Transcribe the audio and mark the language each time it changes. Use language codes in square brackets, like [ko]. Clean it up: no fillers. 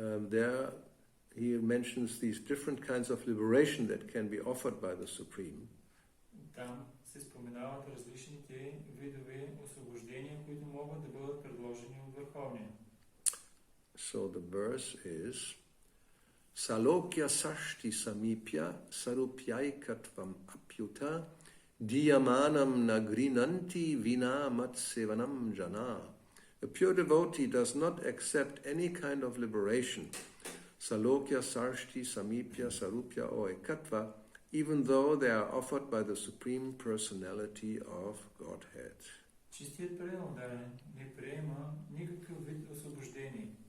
[en] There he mentions these different kinds of liberation that can be offered by the Supreme. [bg] Там се споменават различните видове освобождения, които могат да бъдат предложени от Върховния. [en] So the verse is [sa] Salokya Sashti Samipya Sarupyaikatvam Apyuta Diyamanam Nagrinanti Vina Matsevanam Jana. [en] A pure devotee does not accept any kind of liberation, Salokya Sashti Samipya Sarupya or Ekatva, even though they are offered by the Supreme Personality of Godhead. [bg] Чистият преданодарен не приема никакъв вид освобождение.